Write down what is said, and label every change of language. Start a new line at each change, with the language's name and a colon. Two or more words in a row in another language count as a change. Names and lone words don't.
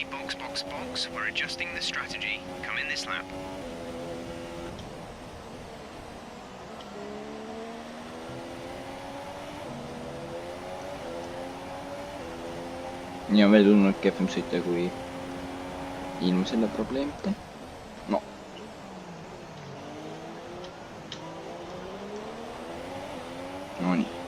English: Box. We're adjusting the strategy. Come in this lap.
Estonian: Nii on veel tulnud kehvem sõita kui ilma selle probleemita. No. Nonii.